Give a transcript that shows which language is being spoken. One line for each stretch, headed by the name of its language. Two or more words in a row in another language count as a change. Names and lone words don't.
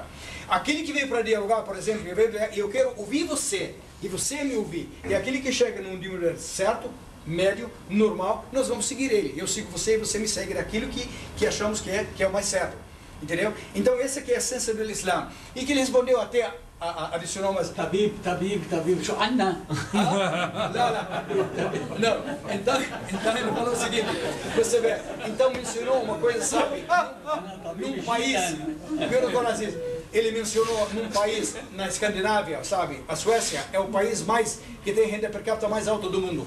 Portuguese: Aquele que veio para dialogar, por exemplo, eu quero ouvir você, e você me ouvir. E aquele que chega num nível certo, médio, normal, nós vamos seguir ele. Eu sigo você e você me segue naquilo que achamos que é o mais certo. Entendeu? Então essa que é a essência do Islã. E que ele respondeu até, adicionou umas...
Arabic: Tabib, شو عنا?
Portuguese: Não. Então ele falou o seguinte, você vê, então mencionou uma coisa, sabe, num país, ele mencionou num país na Escandinávia, sabe, a Suécia é o país que tem renda per capita mais alta do mundo.